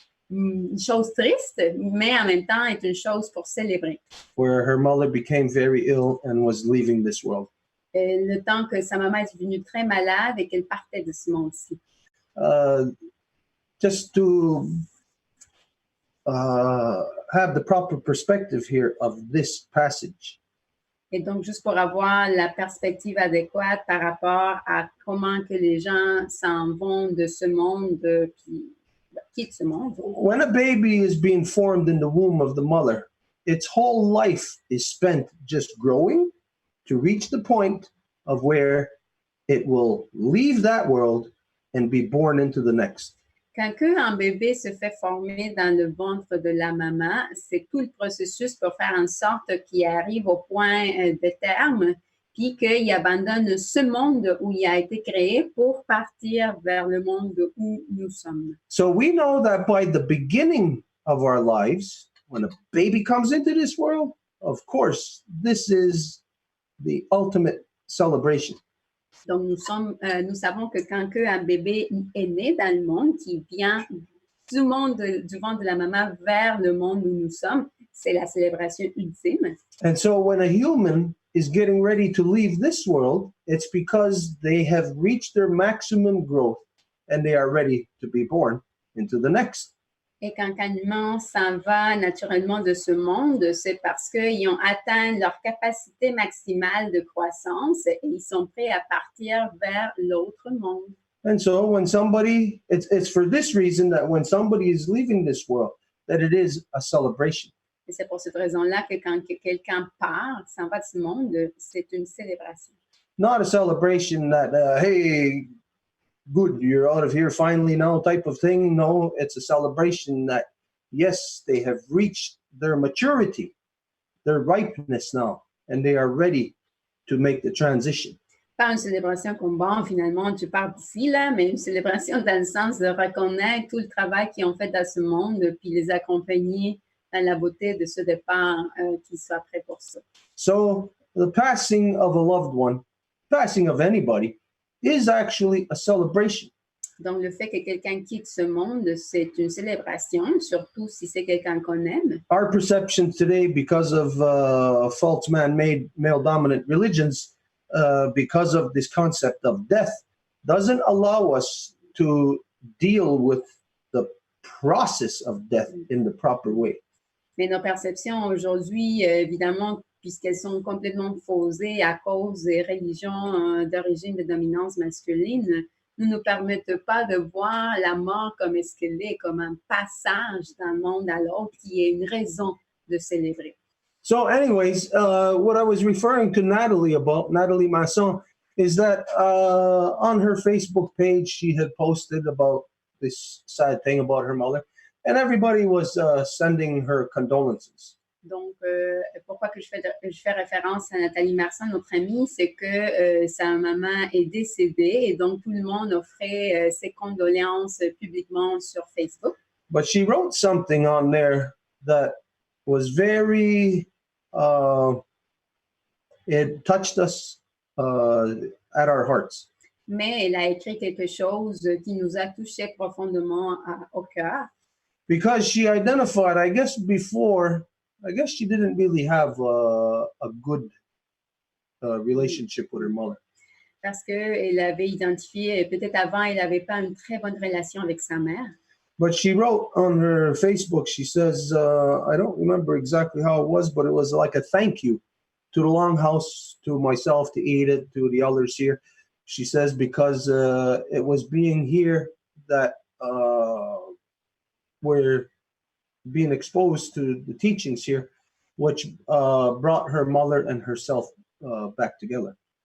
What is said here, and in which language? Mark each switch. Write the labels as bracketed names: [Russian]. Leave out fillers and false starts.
[French] une chose triste, mais en même temps est une chose pour célébrer. [English] where her mother became very ill and was leaving this world. [French] Le temps que sa maman est devenue très malade et qu'elle partait de ce monde-ci. [English] Just to have the proper perspective here of this passage. [French] Et donc, juste pour avoir la perspective adéquate par rapport à comment que les gens s'en vont de ce monde, puis quittent ce monde. [English] When a baby is being formed in the womb of the mother, its whole life is spent just growing to reach the point of where it will leave that world and be born into the next. [French] Quand un bébé se fait former dans le ventre de la maman, c'est tout le processus pour faire en sorte qu'il arrive au point de terme, puis qu'il abandonne ce monde où il a été créé pour partir vers le monde où nous sommes. [English] So we know that by the beginning of our lives, when a baby comes into this world, of course, this is the ultimate celebration. [French] Donc, nous savons que quand un bébé est né dans le monde, qui vient du ventre de la maman vers le monde où nous sommes, c'est la célébration ultime. [English] And so when a human is getting ready to leave this world, it's because they have reached their maximum growth and they are ready to be born into the next. [French] Et quand un humain s'en va naturellement de ce monde, c'est parce qu'ils ont atteint leur capacité maximale de croissance et ils sont prêts à partir vers l'autre monde. [English] And so when somebody, it's for this reason that when somebody is leaving this world, that it is a celebration. [French] Et c'est pour cette raison-là que quand quelqu'un part, s'en va de ce monde, c'est une célébration. [English] Not a celebration that, hey, good, you're out of here finally now type of thing. No, it's a celebration that, yes, they have reached their maturity, their ripeness now, and they are ready to make the transition. [French] Pas une célébration comme bon, finalement, tu pars d'ici, là, mais une célébration dans le sens de reconnaître tout le travail qu'ils ont fait dans ce monde, puis les accompagner dans la beauté de ce départ, qu'ils soient prêts pour ça. [English] So the passing of a loved one, passing of anybody, is actually a celebration. [French] Donc, le fait que quelqu'un quitte ce monde, c'est une célébration, surtout si c'est quelqu'un qu'on aime. [English] Our perception today, because of false man-made male-dominant religions, because of this concept of death, doesn't allow us to deal with the process of death in the proper way. [French] Mais nos perceptions aujourd'hui, évidemment, puisqu'elles sont complètement faussées à cause des religions d'origine de dominance masculine, ne nous permettent pas de voir la mort comme est-ce qu'elle est, comme un passage d'un monde à l'autre qui est une raison de célébrer. [English] So anyways, what I was referring to Natalie about, Natalie Masson, is that on her Facebook page, she had posted about this sad thing about her mother, and everybody was sending her condolences. [French] Donc, pourquoi que je fais référence à Nathalie Marsan, notre amie, c'est que sa maman est décédée et donc tout le monde offrait ses condoléances publiquement sur Facebook. [English] But she wrote something on there that was very, it touched us at our hearts. [French] Mais elle a écrit quelque chose qui nous a touchés profondément au cœur. [English] Because she identified, I guess she didn't really have a good relationship with her mother. [French] Parce qu'elle avait identifié, peut-être avant, elle n'avait pas une très bonne relation avec sa mère. [English] But she wrote on her Facebook, she says, I don't remember exactly how it was, but it was like a thank you to the Longhouse, to myself, to Edith, to the others here. She says, because it was being here that we're being exposed to the teachings here, which brought her mother and herself back together.